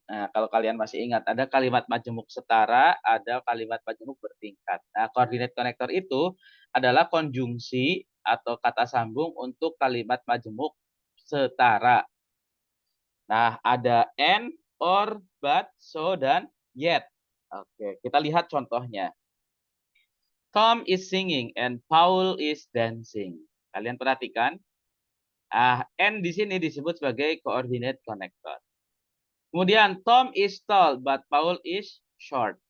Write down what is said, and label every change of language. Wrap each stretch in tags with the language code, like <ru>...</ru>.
<id>Nah, kalau kalian masih ingat, ada kalimat majemuk setara, ada kalimat majemuk bertingkat. Nah, coordinate connector itu adalah konjungsi atau kata sambung untuk kalimat majemuk setara. Nah, ada and, or, but, so, dan yet. Oke, kita lihat contohnya.</id> <en>Tom is singing and Paul is dancing.</en> <id>Kalian perhatikan. And di sini disebut sebagai coordinate connector. Kemudian</id> <en>Tom is tall but Paul is short.</en>